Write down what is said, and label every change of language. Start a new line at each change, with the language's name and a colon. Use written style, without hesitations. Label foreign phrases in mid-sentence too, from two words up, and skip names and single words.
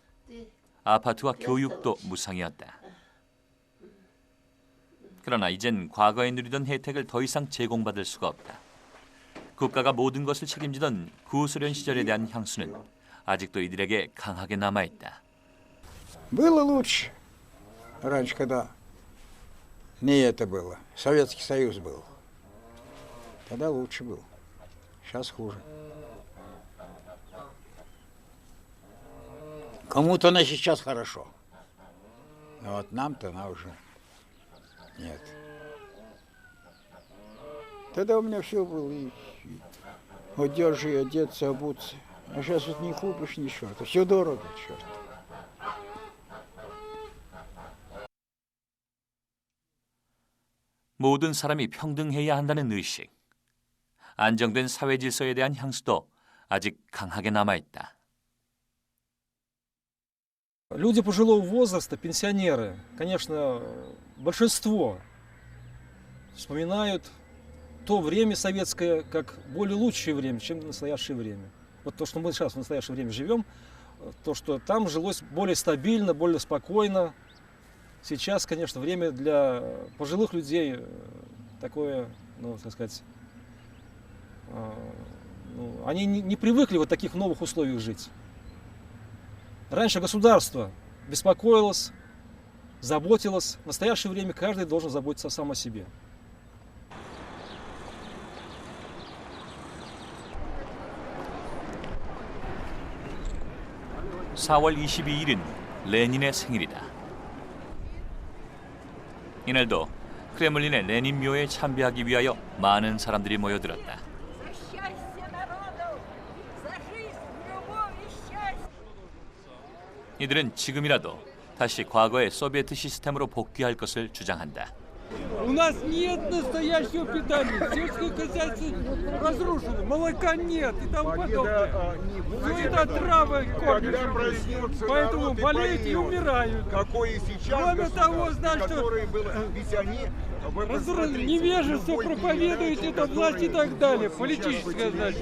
Korean: 아파트와 교육도 무상이었다. 그러나 이젠 과거에 누리던 혜택을 더 이상 제공받을 수가 없다. 국가가 모든 것을 책임지던 구소련 시절에 대한 향수는 아직도 이들에게 강하게 남아있다.
Russian: Было лучше. Раньше, когда не это было. Советский Союз был. Тогда лучше было. Сейчас хуже. Кому-то на сейчас хорошо. А вот нам-то на уже нет. Тогда у меня все было. И одежда, и одеться, обуться. А сейчас вот не купишь ничего. Это все дорого, черт.
Korean: 모든 사람이 평등해야 한다는 의식, 안정된 사회 질서에 대한 향수도 아직 강하게 남아있다.
Russian: Люди пожилого возраста, пенсионеры, конечно, большинство вспоминают то время советское как более лучшее время, чем настоящее время. Вот то, что мы сейчас в настоящее время живем, то, что там жилось более стабильно, более спокойно. Сейчас, конечно, время для пожилых людей такое, ну, так сказать, они не привыкли в вот таких новых условиях жить. Раньше государство беспокоилось, заботилось. В настоящее время каждый должен заботиться сам о себе.
Korean: (4월 22일은) 레닌의 생일이다. 이날도 크레물린의 레닌 묘에 참배하기 위하여 많은 사람들이 모여들었다. 이들은 지금이라도 다시 과거의 소비에트 시스템으로 복귀할 것을 주장한다.
Russian: У нас нет настоящего питания, сельское хозяйство разрушено, молока нет и тому подобное. Все это отравы кормят, поэтому болеют и умирают. Кроме того, знаешь, что невежество проповедует это власть и так далее, политическое, значит.